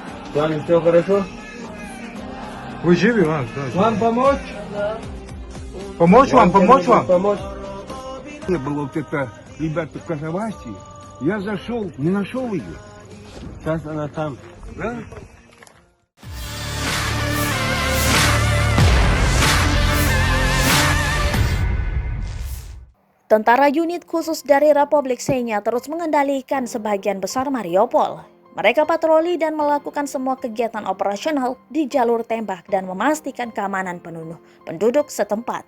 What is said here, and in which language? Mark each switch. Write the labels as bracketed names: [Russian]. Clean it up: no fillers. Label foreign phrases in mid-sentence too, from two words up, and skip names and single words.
[Russian] Ваня, все хорошо? Вы живы, Иван? Вам помочь? Помочь вам, помочь вам? Помочь? Не было вот это, ребята, в Казахстане. Я зашел, не нашел ее. Сейчас она там. Да? [Indonesian] Tentara unit khusus dari Republik Chechnya terus mengendalikan sebagian besar Mariupol. Mereka patroli dan melakukan semua kegiatan operasional di jalur tembak dan memastikan keamanan penduduk setempat.